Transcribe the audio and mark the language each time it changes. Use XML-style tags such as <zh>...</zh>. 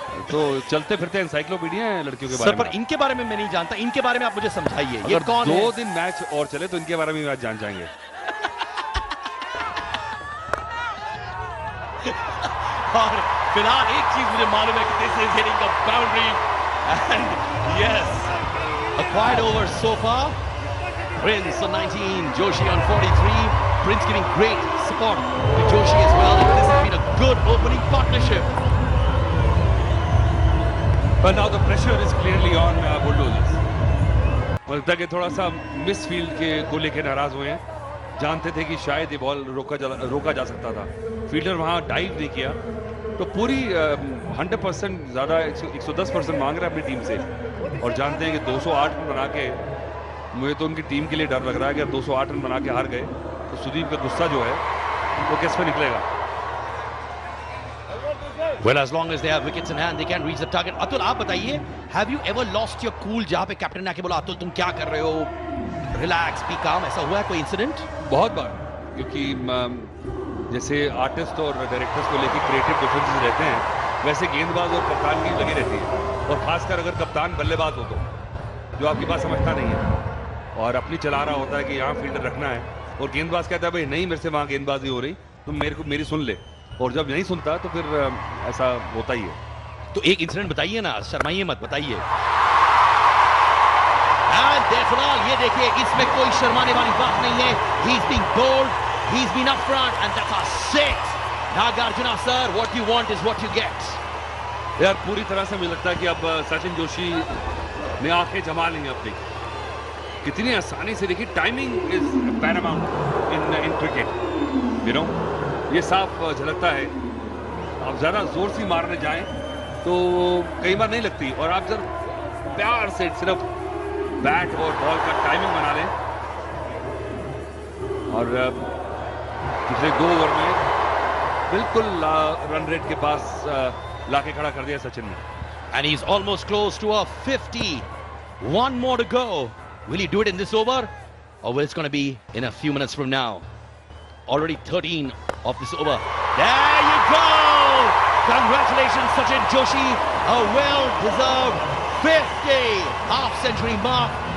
<hi>तो चलते फिरते एनसाइक्लोपीडिया है लड़कियों के बारे में. पर इनके बारे में मैं नहीं जानता. इनके बारे में आप मुझे समझाइए. ये कौन 2 दिन मैच और चले तो इनके बारे में आज जान जाएंगे. और फिलहाल एक चीज मुझे मालूम है कि</hi> <en>This is hitting the boundary. And yes, a quiet over so far. Prince on 19, Joshi on 43. Prince giving great support to Joshi as well. And this has been a good opening partnership. But now the pressure is clearly on Bulldozers.</en> <hi>लगता है कि थोड़ा सा miss field के को लेकर नाराज हुए हैं. जानते थे कि शायद ये बॉल रोका जा सकता था. फील्डर वहां डाइव नहीं किया, तो पूरी 100% ज़्यादा 110% मांग रहा है अपनी टीम से. और जानते हैं कि 208 रन बना के, मुझे तो उनकी टीम के लिए डर लग रहा है कि 208 रन बना के हार गए तो सुदीप का गुस्सा जो है वो किस पे निकलेगा.</hi> <en>Well, as long as they have wickets in hand, they can reach the target.</en> <hi>Atul, आप बताइए,</hi> <en>have you ever lost your cool</en> <hi>जहां पे कैप्टन ने आके बोला अतुल तुम क्या कर रहे हो,</hi> <en>relax, be calm,</en> <hi>ऐसा हुआ है कोई इंसिडेंट? बहुत बार, क्योंकि जैसे आर्टिस्ट और डायरेक्टर्स को लेकर क्रिएटिव डिफरेंसेस रहते हैं, वैसे गेंदबाज और कप्तान की लगी रहती है. और खासकर अगर कप्तान बल्लेबाज हो तो, जो आपकी बात समझता नहीं है और अपनी चला रहा होता है कि यहाँ फील्डर रखना है, और गेंदबाज कहता है भाई नहीं, मेरे से वहाँ गेंदबाजी हो रही, तुम मेरी सुन ले. और जब नहीं सुनता तो फिर ऐसा होता ही है. तो एक इंसिडेंट बताइए ना, शर्माइए मत, बताइए. फिलहाल ये देखिए, इसमें कोई शर्माने वाली बात नहीं है.</hi> <en>He's being bold, he's been up front, and that's a 6. Nagarjuna sir, what you want is what you get.</en> <hi>यार पूरी तरह से मुझे लगता है कि अब सचिन जोशी ने आंखें जमा ली हैं अपनी. कितनी आसानी से, देखिए</hi> <en>timing is paramount in cricket, you know,</en> <hi>ये साफ झलकता है. आप ज़्यादा जोर से मारने जाएं तो कई बार नहीं लगती, और आप जब प्यार से सिर्फ बैट और बॉल का टाइमिंग बना लें. और पिछले 2 ओवर में बिल्कुल रन रेट के पास लाके खड़ा कर दिया सचिन ने.</hi> <en>And he's almost close to a 50. One more to go. Will he do it in this over? Or will it's going to be in a few minutes from now? Already 13 of this over. There you go! Congratulations, Sachin Joshi. A well-deserved 50 half-century mark.</en>